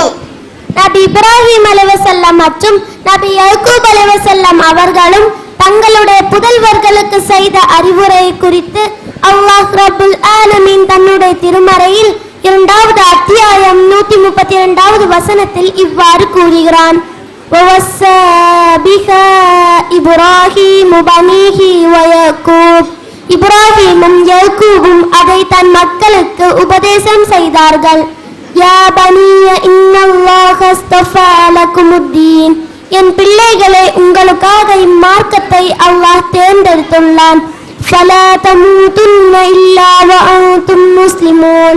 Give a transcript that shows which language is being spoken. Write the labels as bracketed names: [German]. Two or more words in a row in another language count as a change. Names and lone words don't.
[Tamil] நபி இப்ராஹிம் அலைஹிஸ்ஸலாம் மற்றும் நபி யாக்கூப் அலைஹிஸ்ஸலாம் அவர்களும் தங்களுடைய புதல்வர்களுக்கு செய்த அறிவுரை குறித்து [Arabic] الله رب العالمين [Tamil] தன்னுடைய திருமறையில் 2வது அத்தியாயம் 132வது வசனத்தில் இவ்வாறு கூறுகிறான். [Arabic] وَوَصَّى بِهَا إِبْرَاهِيمُ بَنِيهِ وَيَعْقُوبُ. [Tamil] இப்ராஹீமும் யாக்கூபும் அதை தன் மக்களுக்கு உபதேசம் செய்தார்கள். [Arabic] يا بني إن الله اصطفى لكم الدين. [Tamil] என் பிள்ளைகளே, உங்களுக்காக இம்மார்க்கத்தை அல்லாஹ் தேர்ந்தெடுத்துள்ளான். [Arabic] فلا تموتن إلا وأنتم مسلمون.